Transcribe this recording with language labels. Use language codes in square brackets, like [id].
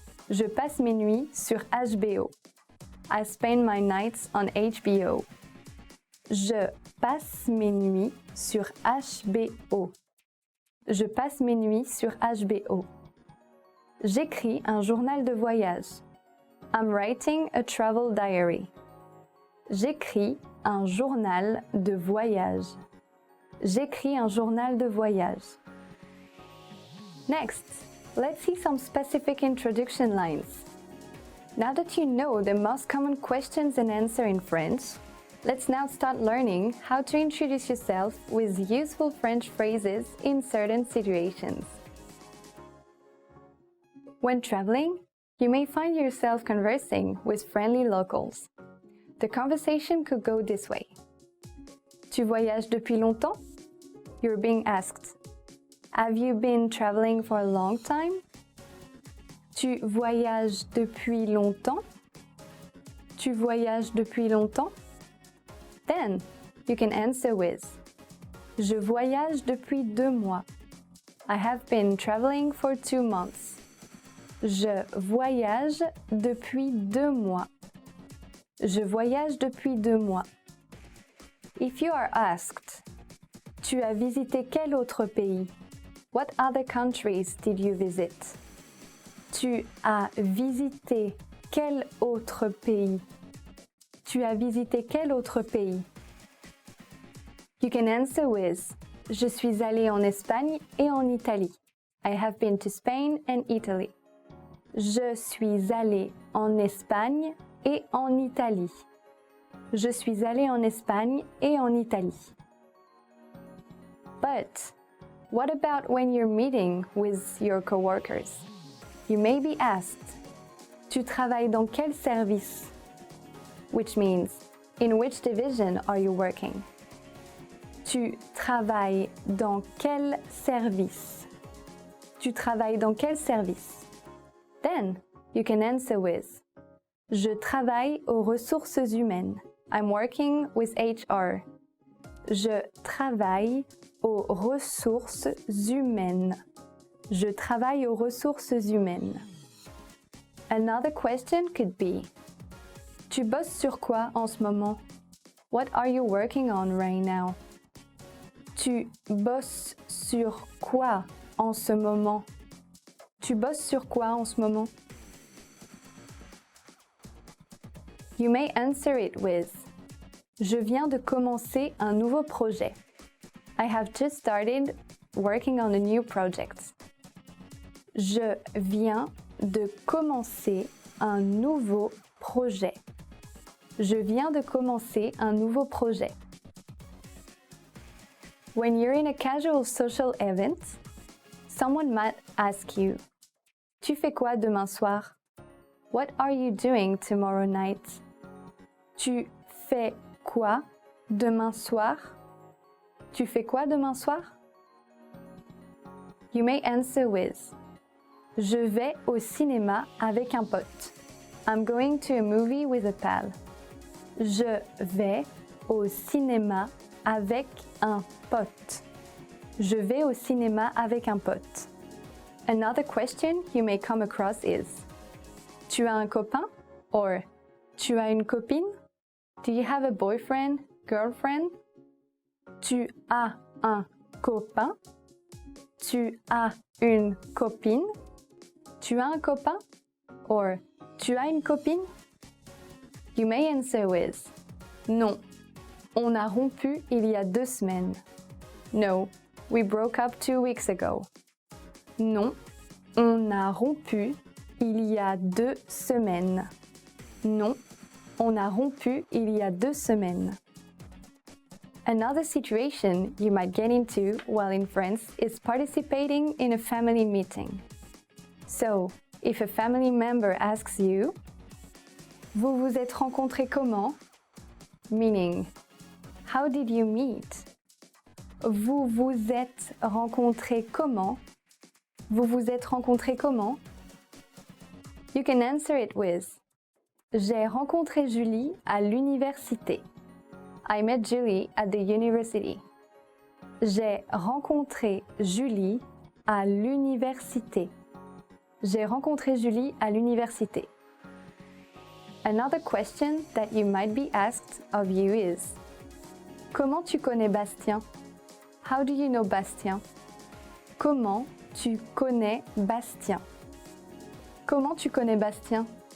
[fr] Je passe mes nuits sur HBO. [en] I spend my nights on HBO. [fr] Je passe mes nuits sur HBO. Je passe mes nuits sur HBO. J'écris un journal de voyage. [en] I'm writing a travel diary. [fr] J'écris un journal de voyage. J'écris un journal de voyage. [en] Next, let's see some specific introduction lines. Now that you know the most common questions and answers in French, let's now start learning how to introduce yourself with useful French phrases in certain situations. When traveling, you may find yourself conversing with friendly locals. The conversation could go this way. [fr] Tu voyages depuis longtemps? [en] You're being asked. Have you been traveling for a long time? [fr] Tu voyages depuis longtemps? Tu voyages depuis longtemps? [en] Then, you can answer with [fr] Je voyage depuis 2 mois. [en] I have been traveling for 2 months. [fr] Je voyage depuis 2 mois. Je voyage depuis 2 mois. [en] If you are asked, [fr] tu as visité quel autre pays? [en] What other countries did you visit? [fr] Tu as visité quel autre pays? Tu as visité quel autre pays? [en] You can answer with [fr] Je suis allé en Espagne et en Italie. [en] I have been to Spain and Italy. [fr] Je suis allé en Espagne et en Italie. Je suis allé en Espagne et en Italie. [en] But what about when you're meeting with your coworkers? You may be asked, [fr] Tu travailles dans quel service? [en] Which means, in which division are you working? [fr] Tu travailles dans quel service? Tu travailles dans quel service? [en] Then, you can answer with [fr] Je travaille aux ressources humaines. [en] I'm working with HR. [fr] Je travaille aux ressources humaines. Je travaille aux ressources humaines. [en] Another question could be [fr] Tu bosses sur quoi en ce moment? [en] What are you working on right now? [fr] Tu bosses sur quoi en ce moment? Tu bosses sur quoi en ce moment? [en] You may answer it with [fr] Je viens de commencer un nouveau projet. [en] I have just started working on a new project. [fr] Je viens de commencer un nouveau projet. Je viens de commencer un nouveau projet. [en] When you're in a casual social event, someone might ask you, [fr] Tu fais quoi demain soir? [en] What are you doing tomorrow night? [fr] Tu fais quoi demain soir? Tu fais quoi demain soir? [en] You may answer with [fr] Je vais au cinéma avec un pote. [en] I'm going to a movie with a pal. [fr] Je vais au cinéma avec un pote. Je vais au cinéma avec un pote. [en] Another question you may come across is [fr] Tu as un copain? [en] Or [fr] Tu as une copine? [en] Do you have a boyfriend, girlfriend? [fr] Tu as un copain? Tu as une copine? Tu as un copain? Or Tu as une copine? [en] You may answer with [fr] Non, on a rompu il y a 2 semaines. [en] No, we broke up 2 weeks ago. [fr] Non, on a rompu il y a 2 semaines. Non, on a rompu il y a 2 semaines. [en] Another situation you might get into while in France is participating in a family meeting. So, if a family member asks you, [fr] Vous vous êtes rencontrés comment? [en] Meaning, how did you meet? [fr] Vous vous êtes rencontrés comment? Vous vous êtes rencontrés comment? [en] You can answer it with [fr] J'ai rencontré Julie à l'université. [en] I met Julie at the university. [fr] J'ai rencontré Julie à l'université. J'ai rencontré Julie à l'université. [en] Another question that you might be asked of you is [fr] Comment tu connais Bastien? [en] How do you know Bastien? [fr] Comment tu connais Bastien? Comment tu connais Bastien?